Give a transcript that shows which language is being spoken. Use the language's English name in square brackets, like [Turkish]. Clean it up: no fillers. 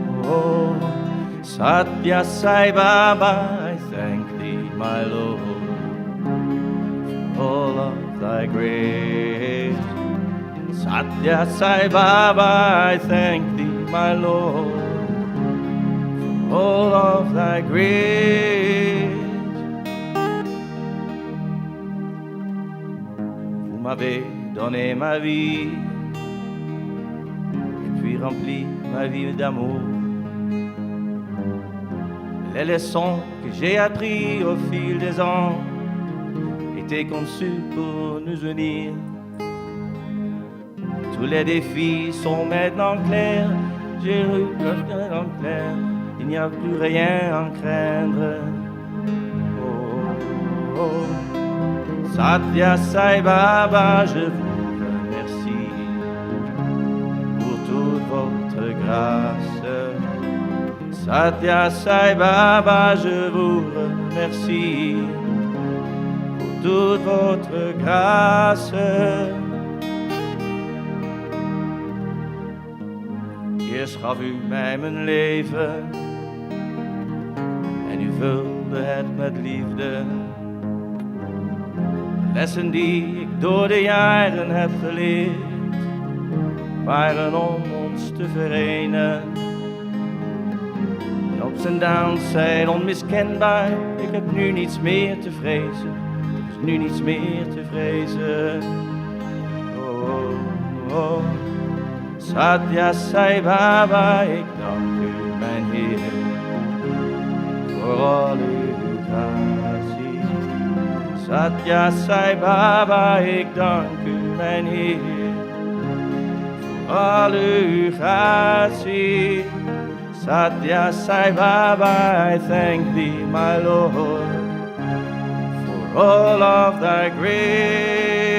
[English] Oh, Sathya Sai Baba, I thank thee, my Lord, for all of thy grace. Sathya Sai Baba, I thank thee, my Lord, for all of thy grace. [French] Vous m'avez donné ma vie, et puis rempli ma vie d'amour. Les leçons que j'ai apprises au fil des ans étaient conçues pour nous unir. Tous les défis sont maintenant clairs, j'ai vu en clair, il n'y a plus rien à craindre. Oh, oh. Sathya Sai Baba, je vous remercie pour toute votre grâce. Sathya Sai Baba, je vous remercie pour toute votre grâce. [Dutch] Eerst gaf u mij mijn leven en u vulde het met liefde. Lessen die ik door de jaren heb geleerd, waren om ons te verenen. De ups en downs zijn onmiskenbaar, ik heb nu niets meer te vrezen, er is nu niets meer te vrezen. Oh, oh, oh. Sathya Sai Baba, ik dank u, mijn Heer, voor al uw gratie. Sathya Sai Baba, ik dank u, mijn Heer, voor al uw gratie. [English] Sathya Sai Baba, I thank thee, my Lord, for all of thy grace.